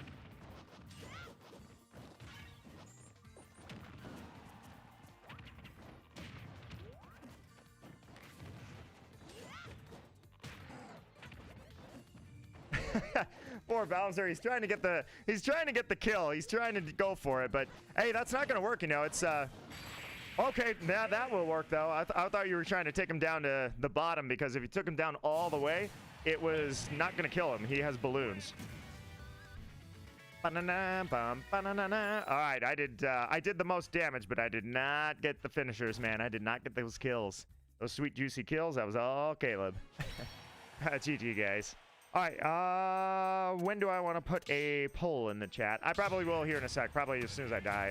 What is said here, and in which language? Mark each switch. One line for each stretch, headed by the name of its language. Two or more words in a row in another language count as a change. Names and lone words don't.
English: Poor Bowser, he's trying to get the kill. He's trying to go for it, but hey, that's not gonna work, you know. It's okay, that will work though. I thought you were trying to take him down to the bottom, because if you took him down all the way, it was not gonna kill him. He has balloons. Ba-na-na, bum, ba-na-na-na. All right, I did the most damage, but I did not get the finishers, man. I did not get those kills. Those sweet, juicy kills, that was all Caleb. GG, guys. All right, when do I want to put a poll in the chat? I probably will here in a sec, probably as soon as I die.